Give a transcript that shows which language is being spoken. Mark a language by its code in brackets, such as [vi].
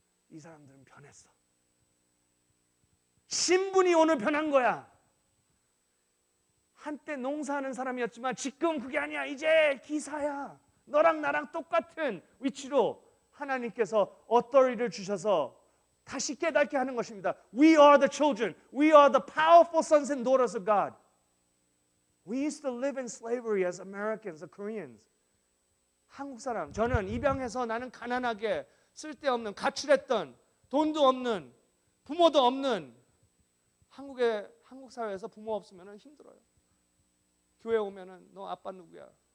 [ko] 이 사람들은 변했어. 신분이 오늘 변한 거야. 한때 농사하는 사람이었지만 지금 그게 아니야. 이제 기사야. 너랑 나랑 똑같은 위치로 하나님께서 authority를 주셔서 다시 깨닫게 하는 것입니다. [en] We are the children. We are the powerful sons and daughters of God. We used to live in slavery as Americans, as Koreans. [ko] 한국 사람, 저는 입양해서 나는 가난하게 쓸데없는, 가출했던, 돈도 없는, 부모도 없는 한국 사회에서 부모 없으면 힘들어요. 교회 오면은 너 아빠 누구야?